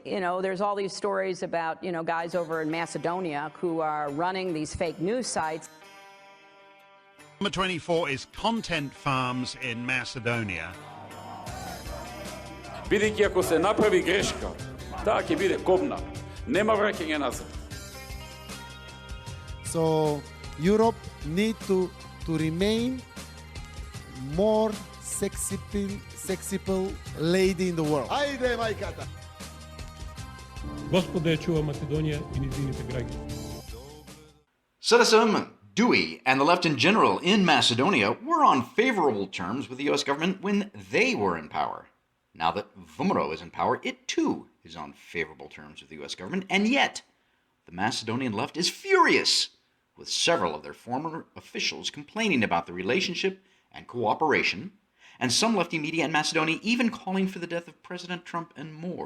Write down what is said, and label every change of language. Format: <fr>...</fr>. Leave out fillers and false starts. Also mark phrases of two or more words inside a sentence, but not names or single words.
<en>there's all these stories about, guys over in Macedonia who are running these fake news sites. Number 24 is content farms in Macedonia.</en> <mk>Бидејќи ако се направи грешка, таа ќе биде кобна. Нема враќање назад.</mk> <en>So Europe need to remain more sexy lady in the world.</en> <mk>Ајде, мајката! Господа ја чува Македонија и низините граѓани.</mk> <en>SDSM, Dewey, and the left in general in Macedonia were on favorable terms with the U.S. government when they were in power. Now that Vumero is in power, it too is on favorable terms with the U.S. government, and yet the Macedonian left is furious, with several of their former officials complaining about the relationship and cooperation, and some lefty media in Macedonia even calling for the death of President Trump and more.</en>